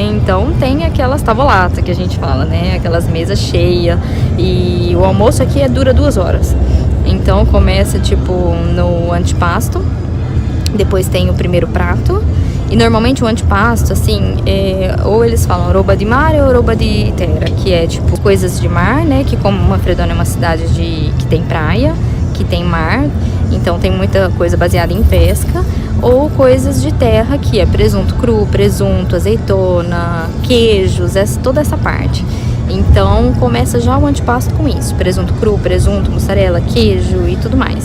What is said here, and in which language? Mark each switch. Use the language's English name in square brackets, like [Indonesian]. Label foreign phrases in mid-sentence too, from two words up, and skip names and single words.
[Portuguese] Então tem aquelas tavolatas que a gente fala, né? Aquelas mesas cheias. E o almoço aqui dura 2 horas. Então começa tipo no antipasto, depois tem o primeiro prato. E normalmente o antipasto, assim, ou eles falam [Italian] roba di mare [Portuguese] ou [Italian] roba di terra, [Portuguese] que é tipo coisas de mar, né? Que como Manfredonia é uma cidade que tem praia, que tem mar, então tem muita coisa baseada em pesca. Ou coisas de terra, que é presunto cru, presunto, azeitona, queijos, toda essa parte. Então começa já o antipasto com isso: presunto cru, presunto, mussarela, queijo e tudo mais.